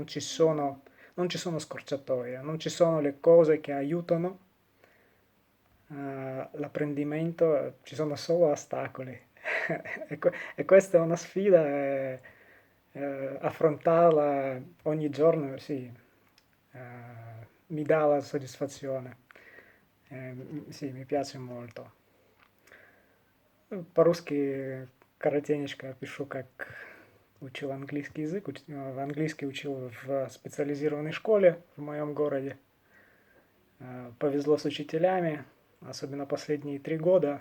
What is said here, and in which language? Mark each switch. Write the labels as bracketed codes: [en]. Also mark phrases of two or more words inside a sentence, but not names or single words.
[it] non ci sono scorciatoie, non ci sono le cose che aiutano l'apprendimento ci sono solo ostacoli e questa è una sfida e affrontarla ogni giorno, sì, mi dà la soddisfazione. Sì, mi piace molto. [ru] По-русски коротенечко пишу, как учил английский язык. Английский учил в специализированной школе в моем городе. Повезло с учителями, особенно последние 3 года.